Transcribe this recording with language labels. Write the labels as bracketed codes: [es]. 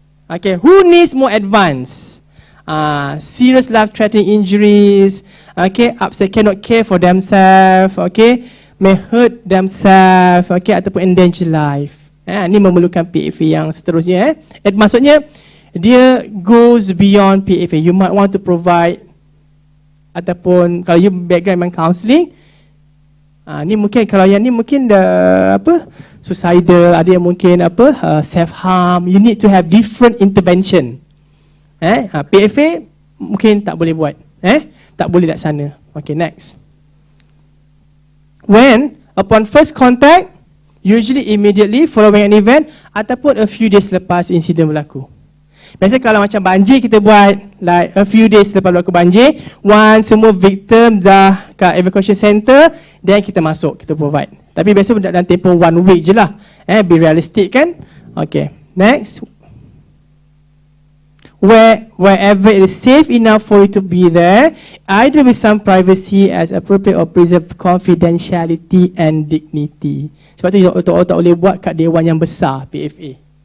[en] Okay, who needs more advance? Serious life-threatening injuries. Okay, upset, cannot care for themselves. Okay, may hurt themselves. Okay, ataupun endanger life. [ms] Ini memerlukan PFA yang seterusnya. Maksudnya, dia goes beyond PFA. [en] You might want to provide, [ms] ataupun kalau you background in counseling, ni mungkin, kalau yang ni mungkin suicidal, ada yang mungkin self harm. [en] You need to have different intervention. [ms] PFA mungkin tak boleh buat. Tak boleh laksana. [en] Okay, next. When upon first contact, usually immediately following an event ataupun a few days [ms] lepas insiden berlaku. Biasa kalau macam banjir kita buat like a few days lepas berlaku banjir, once semua victim dah kat evacuation center, then kita masuk, kita provide. Tapi biasa dalam tempoh 1 week je lah. [en] Be realistic kan? Okay, next. Wherever it is safe enough for you to be there, either with some privacy as appropriate or preserve confidentiality and dignity. [ms] Sebab tu orang tak boleh buat kat dewan yang besar PFA.